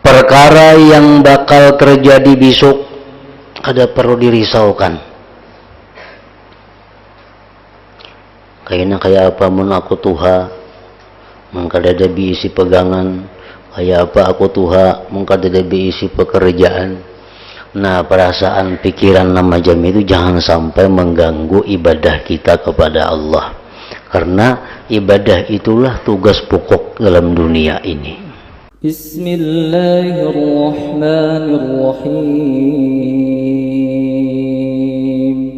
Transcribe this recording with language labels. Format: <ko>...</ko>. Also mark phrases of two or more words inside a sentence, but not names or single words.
<id>perkara yang bakal terjadi besok ada perlu dirisaukan.</id> <bjn>Kayaknya kayak apa mun aku tuha, mun kada isi pegangan, kayak apa aku tuha, mun kada isi pekerjaan.</bjn> <id>Nah, perasaan pikiran nama jam itu jangan sampai mengganggu ibadah kita kepada Allah. Karena ibadah itulah tugas pokok dalam dunia ini.</id> <ar>Bismillahirrahmanirrahim.</ar>